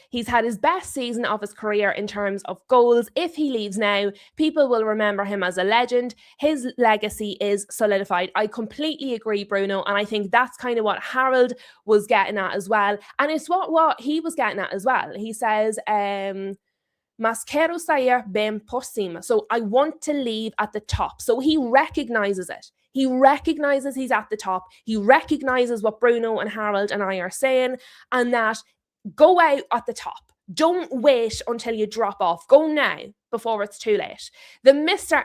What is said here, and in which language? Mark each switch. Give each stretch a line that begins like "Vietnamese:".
English: He's had his best season of his career in terms of goals. If he leaves now, people will remember him as a legend. His legacy is solidified." I completely agree, Bruno. And I think that's kind of what Harold was getting at as well. And it's what he was getting at as well. He says,
Portuguese: "Mas quero sair bem por cima."
English: So I want to leave at the top. So he recognizes it. He recognizes he's at the top. He recognizes what Bruno and Harold and I are saying, and that go out at the top. Don't wait until you drop off. Go now before it's too late. The Mr.